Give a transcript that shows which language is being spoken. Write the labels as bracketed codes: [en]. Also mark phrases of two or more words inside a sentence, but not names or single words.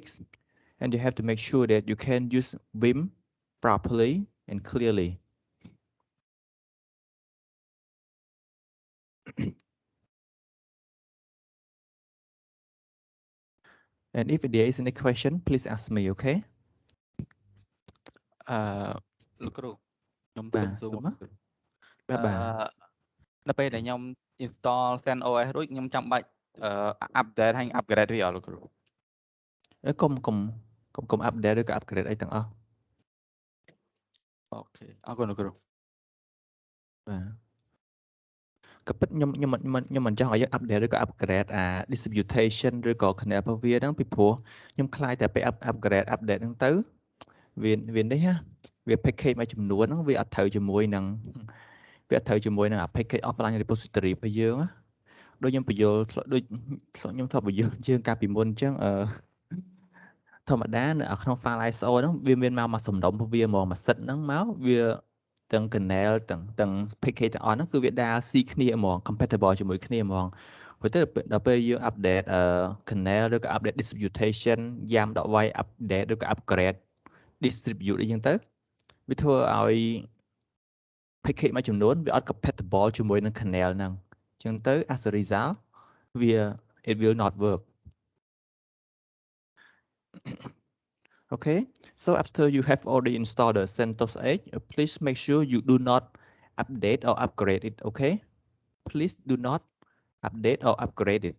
[en] And you have to make sure that you can use Vim properly and clearly. And if there is any question, please ask me, okay? [km] លោកគ្រូខ្ញុំសុំ បាទ សួរ សុំ មក ណា គ្រូ បាទ នៅពេលដែលខ្ញុំ install CentOS រួចខ្ញុំចាំបាច់update ហើយ upgrade វាអត់លោកគ្រូ កុំ update ឬក៏ upgrade អីទាំងអស់ អូខេអរគុណលោកគ្រូ បាទក៏ពិតខ្ញុំមិនចង់ឲ្យយើង update ឬក៏ upgrade អា distribution ឬក៏ kernel របស់វាហ្នឹងពីព្រោះខ្ញុំខ្លាចតែពេល [en] upgrade update [km] ហ្នឹងទៅវានេះណាវា package មួយចំ នួនហ្នឹងវាអត់ត្រូវជាមួយនឹងអា [en] package offline repository [km] របស់យើងណាដូចខ្ញុំបញ្យល់ដូចខ្ញុំធ្លាប់បញ្យល់យើងកាលពី មុនអញ្ចឹងធម្មតានៅក្នុង file ISO ហ្នឹងវាមានមកសំណុំរបស់វាហ្មងមួយសិត ហ្នឹងមកវាទាំង kernel ទាំង package ទាំងអស់ហ្នឹងគឺវាដើរស៊ីគ្នាហ្មង compatible ជាមួយគ្នាហ្មងព្រោះទៅដល់ពេលយើង [en] update kernel [km] ឬក៏ [en] update distribution yam.y update [km] ឬក៏ [en] upgrade distribute [km] អីចឹងទៅវាធ្វើឲ្យ package មួយចំនួនវាអត់ compatible ជាមួយនឹង kernel ហ្នឹងអញ្ចឹងទៅ [en] as a result [km] វា [en] it will not work. Okay, so after you have already installed the CentOS 8, please make sure you do not update or upgrade it. Okay, please do not update or upgrade it.